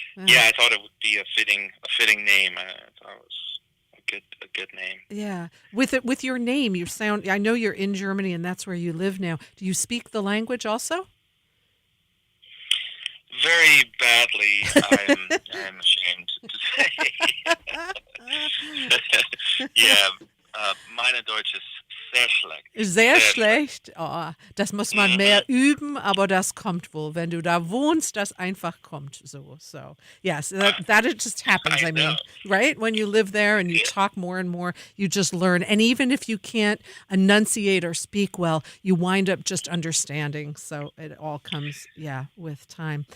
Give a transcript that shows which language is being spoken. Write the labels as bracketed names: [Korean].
[English] Yeah, I thought it would be a fitting name. I thought it was a good name. Yeah. With your name, you sound. I know you're in Germany, and that's where you live now. Do you speak the language also? Very badly, I'm ashamed to say. Yeah, [German] meine Deutsch ist sehr schlecht. Sehr schlecht. Oh, das muss man mehr üben, aber das kommt wohl. Wenn du da wohnst, das einfach kommt so. [English] So, yes, that it just happens. I mean, right? When you live there and you talk more and more, you just learn. And even if you can't enunciate or speak well, you wind up just understanding. So it all comes, with time.